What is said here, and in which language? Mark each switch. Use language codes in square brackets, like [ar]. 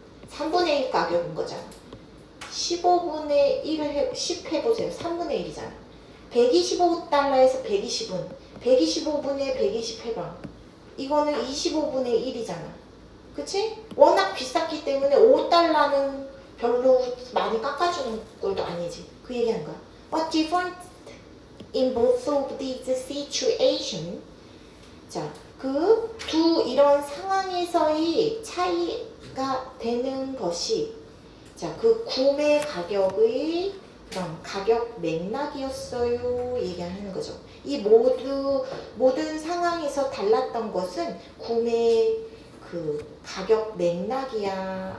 [ko] 3분의 1 가격인 거잖아. 15분의 1을 10 해보세요. 3분의 1이잖아. 125달러에서 120은 125분의 120 해봐. 이거는 25분의 1이잖아. 그치? 워낙 비쌌기 때문에 5달러는 별로 많이 깎아주는 꼴도 아니지. 그 얘기하는 거야. [en] What different in both of these situations? [ko] 자, 그 두 이런 상황에서의 차이가 되는 것이 자, 그 구매 가격의 그런 가격 맥락이었어요. 얘기하는 거죠. 이 모든 상황에서 달랐던 것은 구매 그 가격 맥락이야.